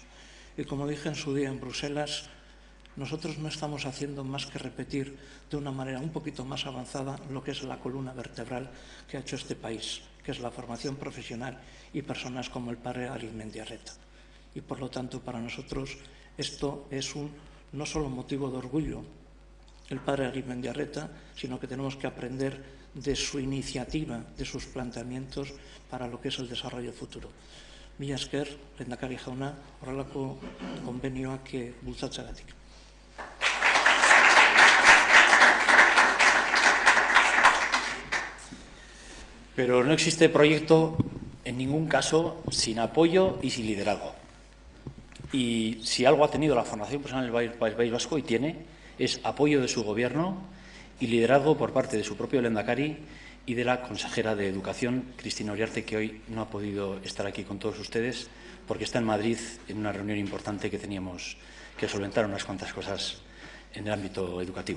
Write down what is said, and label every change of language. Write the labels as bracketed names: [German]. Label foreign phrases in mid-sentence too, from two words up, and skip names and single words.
[Spanish] Y como dije en su día en Bruselas, nosotros no estamos haciendo más que repetir de una manera un poquito más avanzada lo que es la columna vertebral que ha hecho este país, que es la formación profesional y personas como el padre Arizmendiarreta. Y por lo tanto, para nosotros esto es no solo motivo de orgullo, el padre Arizmendiarreta, sino que tenemos que aprender de su iniciativa, de sus planteamientos para lo que es el desarrollo futuro. [Basque] Mila esker, lehendakari jauna, horrelako konbenioak bultzatzeagatik. [Spanish] Pero no existe proyecto en ningún caso sin apoyo y sin liderazgo. Y si algo ha tenido la formación profesional del País Vasco, y tiene, es apoyo de su Gobierno y liderazgo por parte de su propio lehendakari y de la consejera de Educación, Cristina Uriarte, que hoy no ha podido estar aquí con todos ustedes porque está en Madrid en una reunión importante que teníamos que solventar unas cuantas cosas en el ámbito educativo.